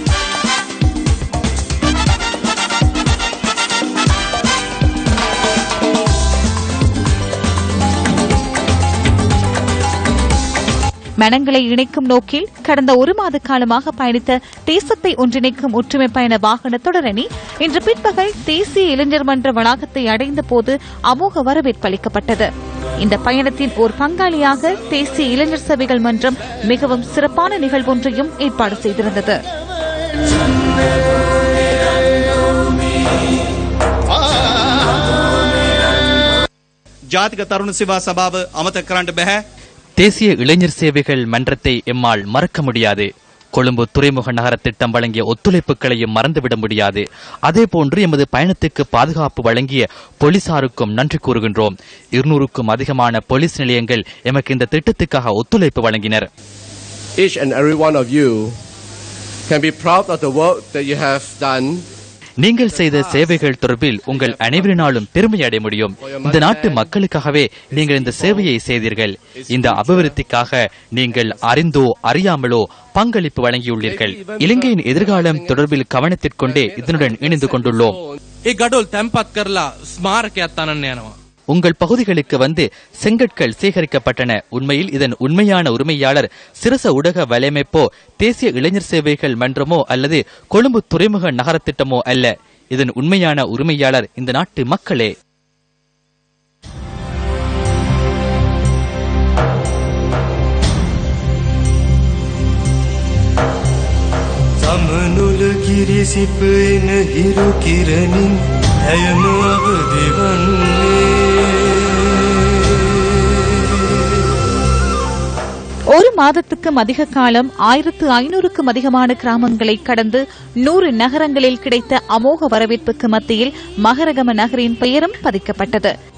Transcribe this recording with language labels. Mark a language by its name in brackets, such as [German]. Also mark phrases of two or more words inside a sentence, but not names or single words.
[Tamil] மனங்களை இணைக்கும் நோக்கில் கடந்த 1 மாத காலமாக பயணித்த தேசத்தை ஒன்றிணைக்கும் ஒற்றுமை பயண வாகன தொடரணி இன்று பிற்பகல் தேசிய இளைஞர் மன்ற வளாகத்தை அடைந்த போது அமோக வரவேற்பு அளிக்கப்பட்டது. இந்த பயணத்தின் ஒரு பங்காளியாக தேசிய இளைஞர் சேவைகள் மன்றம் மிகவும் சிறப்பான நிகழ்வொன்றையும் ஏற்பாடு செய்திருந்தது. [Sinhala] ජාතික තරුණ සේවා සභාව අමතක කරන්න බෑ. [Tamil] தேசிய இளைஞர் சேவைகள் மன்றத்தை எம்மால் மறக்க முடியாது. கொழும்பு துறைமுக நகர திட்டம் வழங்கிய ஒத்துழைப்புகளையும் மறந்துவிட முடியாது. அதேபோன்று எமது பயணத்துக்கு பாதுகாப்பு வழங்கிய போலீசாருக்கும் நன்றி கூறுகின்றோம். 200க்கும் அதிகமான போலீஸ் நிலையங்கள் எமக்கு இந்த திட்டத்துக்காக ஒத்துழைப்பு வழங்கினர். [English] Each and every one of you can be proud of the work that you have done. [Tamil] நீங்கள் செய்த சேவைகள் தொடர்பில் உங்கள் அனைவரினாலும் பெருமை அடைய முடியும். இந்த நாட்டு மக்களுக்காகவே நீங்கள் இந்த சேவையை செய்தீர்கள். இந்த அபிவிருத்திக்காக நீங்கள் அறிந்தோ அறியாமலோ பங்களிப்பு வழங்கியுள்ளீர்கள். இலங்கையின் எதிர்காலம் தொடர்பில் கவனத்திற்கொண்டே இதனுடன் இணைந்து கொண்டுள்ளோம். உங்கள் பகுதிகளுக்கு வந்து செங்கற்கள் சேகரிக்கப்பட்டன. உண்மையில் இதன் உண்மையான உரிமையாளர் சிரச ஊடக வலையமைப்போ தேசிய இளைஞர் சேவைகள் மன்றமோ அல்லது கொழும்பு துறைமுக நகர திட்டமோ அல்ல. இதன் உண்மையான உரிமையாளர் இந்த நாட்டு மக்களே. [Sinhala] සමනුල කිරිසිපෙන හිරු කිරණින් ඇයම අවදි වන්නේ. [Tamil] ஒரு மாதத்துக்கும் அதிக காலம் 1500க்கும் அதிகமான கிராமங்களை கடந்து 100 நகரங்களில் கிடைத்த அமோக வரவேற்புக்கு மத்தியில் மகரகம நகரின் பெயரும் பதிக்கப்பட்டது.